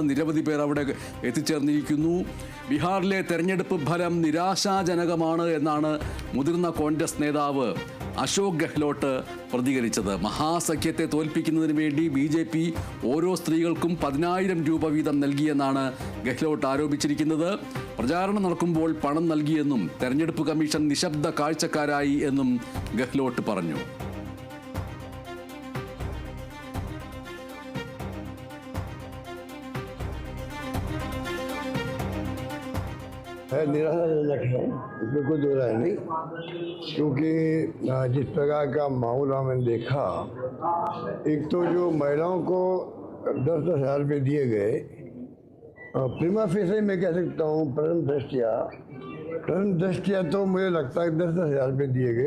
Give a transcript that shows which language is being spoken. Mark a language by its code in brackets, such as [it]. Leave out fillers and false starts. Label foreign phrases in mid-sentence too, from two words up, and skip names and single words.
[ml] നിരവധി പേർ അവിടെ എത്തിച്ചേർന്നിരിക്കുന്നു. ബീഹാറിലെ തെരഞ്ഞെടുപ്പ് ഫലം നിരാശാജനകമാണ് എന്നാണ് മുതിർന്ന കോൺഗ്രസ് നേതാവ് അശോക് ഗെഹ്ലോട്ട് പ്രതികരിച്ചത്. മഹാസഖ്യത്തെ തോൽപ്പിക്കുന്നതിന് വേണ്ടി BJP ഓരോ സ്ത്രീകൾക്കും 10,000 രൂപ വീതം നൽകിയെന്നാണ് ഗെഹ്ലോട്ട് ആരോപിച്ചിരിക്കുന്നത്. പ്രചാരണം നടക്കുമ്പോൾ പണം നൽകിയെന്നും തെരഞ്ഞെടുപ്പ് കമ്മീഷൻ നിശബ്ദ കാഴ്ചക്കാരായി എന്നും ഗെഹ്ലോട്ട് പറഞ്ഞു. [hi] निराशाजनक है, इसमें कोई दो राय नहीं, क्योंकि जिस प्रकार का माहौल हमने देखा, एक तो जो महिलाओं को 10-10 हज़ार रुपये दिए गए, [la] prima facie [hi] मैं कह सकता हूँ प्रथम दृष्टिया तो मुझे लगता है 10-10 हज़ार रुपये दिए गए।